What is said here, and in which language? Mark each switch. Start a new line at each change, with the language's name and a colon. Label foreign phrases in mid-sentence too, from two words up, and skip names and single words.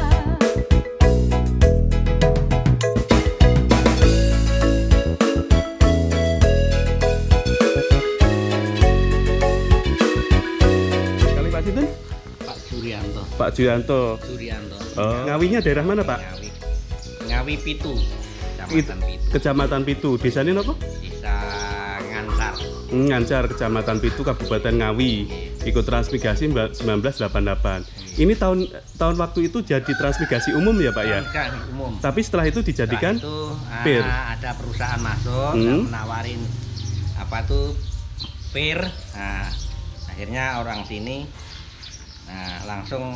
Javanese: Kali Pak Sinten?
Indonesian: Pak Jurianto. Pak Julianto. Jurianto. Oh. Ngawinya daerah mana, Pak? Ngawi Pitu. Kecamatan Pitu. Kecamatan Pitu. Desanya apa? Desa Ngancar. Ngancar, Kecamatan Pitu, Kabupaten Ngawi. Ikut transmigrasi 1988. Ini tahun waktu itu jadi transmigrasi umum ya, Pak ya? Bukan umum. Tapi setelah itu dijadikan Setelah itu pir. ada perusahaan masuk yang menawarin apa tuh pir. Nah, akhirnya orang sini langsung